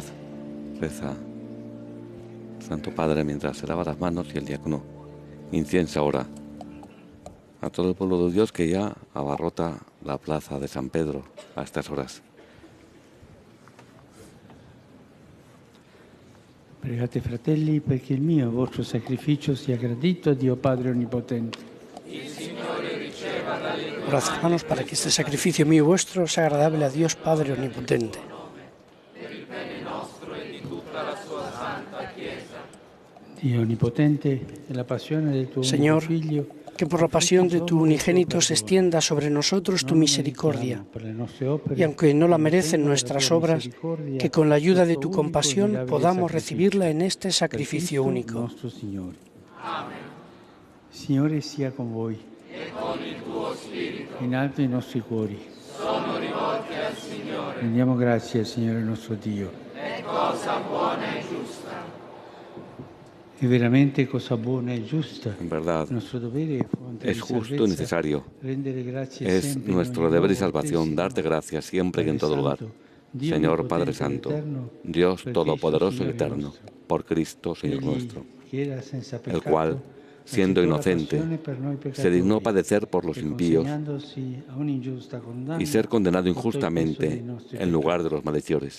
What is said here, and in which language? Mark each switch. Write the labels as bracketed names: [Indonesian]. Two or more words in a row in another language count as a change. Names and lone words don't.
[Spanish] Reza Santo Padre mientras se lava las manos y el diácono inciensa ahora a todo el pueblo de Dios que ya abarrota la plaza de San Pedro a estas horas. [Italian] Pregate, fratelli, perché il mio, vostro sacrificio sia gradito a Dio Padre Onnipotente. [Spanish] Orad, hermanos, para que este sacrificio mío y vuestro sea agradable a Dios Padre Omnipotente. [Italian] Dio Onnipotente, e la passione del tuo [Spanish] Señor, [Italian] unico Figlio, [Spanish] que por la pasión de tu unigénito se extienda sobre nosotros tu misericordia, y aunque no la merecen nuestras obras, que con la ayuda de tu compasión podamos recibirla en este sacrificio único. [Italian] Signore sia con voi. In alto i nostri cuori. Rendiamo grazie al Signore nostro Dio. È cosa buona e giusta. È veramente cosa buona e giusta. [Spanish] En verdad, [Italian] Nuestro dovere [Spanish] es justo y necesario. Es nuestro deber y salvación darte gracias siempre y en todo lugar. Señor Padre Santo, Dios Todopoderoso y Eterno, por Cristo, Señor nuestro, el cual, siendo inocente, se dignó padecer por los impíos y ser condenado injustamente en lugar de los malhechores.